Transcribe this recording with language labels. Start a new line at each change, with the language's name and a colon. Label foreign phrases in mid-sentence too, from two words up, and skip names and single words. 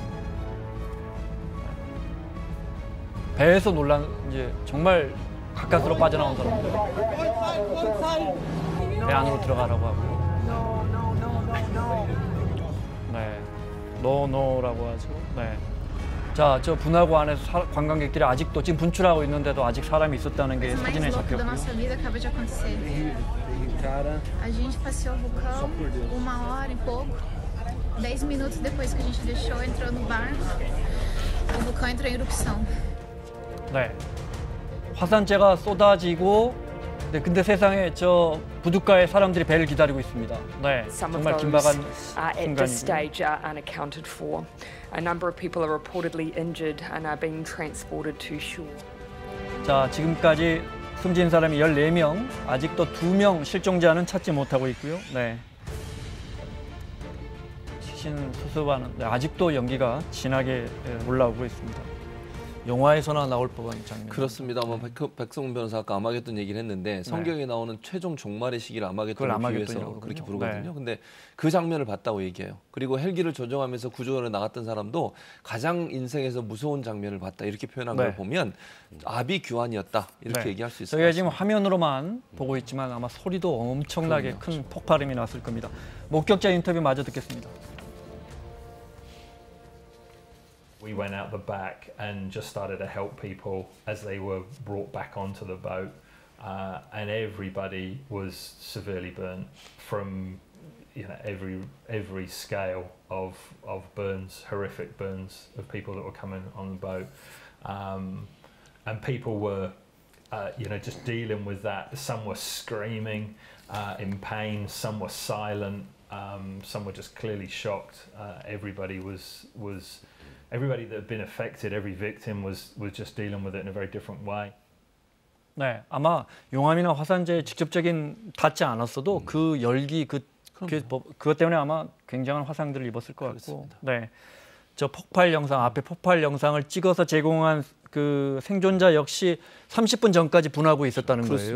Korean: 배에서 놀란 이제 정말 가까스로 빠져나온 사람들. 배 안으로 들어가라고 하고요. 네, 노노라고 하죠. 네. 자, 저 분화구 안에서 관광객들이 아직도 지금 분출하고 있는데도 아직 사람이 있었다는 게 사진에 잡혔고요.
Portuguese: A gente passeou o vulcão 1h e pouco. 10 minutos depois que a gente deixou, entrou no barco. O vulcão entrou em erupção.
Korean: 네, 화산재가 쏟아지고, 네, 근데 세상에 저 부둣가에 사람들이 배를 기다리고 있습니다. 네, 정말 긴박한 순간이고요.
English: A number of people are reportedly injured and are being transported to shore.
Korean: 자, 지금까지 숨진 사람이 14명, 아직도 2명 실종자는 찾지 못하고 있고요. 네. 시신 수습하는, 아직도 연기가 진하게 올라오고 있습니다. 영화에서나 나올 법한 장면. 그렇습니다. 백성문 변호사 아까 아마겟돈 얘기를 했는데 성경에 나오는 최종 종말의 시기를 아마겟돈을 비유해서 그렇게 부르거든요. 근데 그 장면을 봤다고 얘기해요. 그리고 헬기를 조종하면서 구조를 나갔던 사람도 가장 인생에서 무서운 장면을 봤다 이렇게 표현한 걸 보면 아비규환이었다 이렇게 얘기할 수 있을 것 같습니다. 저희가 지금 화면으로만 보고 있지만 아마 소리도 엄청나게 큰 폭발음이 났을 겁니다. 목격자 인터뷰 마저 듣겠습니다.
English: We went out the back and just started to help people as they were brought back onto the boat, and everybody was severely burnt from, you know, every scale of burns, horrific burns of people that were coming on the boat, and people were, you know, just dealing with that. Some were screaming in pain, some were silent, some were just clearly shocked. Everybody that had been affected, every victim was just dealing with it in a very different way.
Korean: 네, 아마 용암이나 화산재에 직접적인 닿지 않았어도 그 열기, 그것 때문에 아마 굉장한 화상들을 입었을 것 같고, 네, 저 폭발 영상 앞에 폭발 영상을 찍어서 제공한 그 생존자 역시 30분 전까지 분화구에 있었다는 거예요.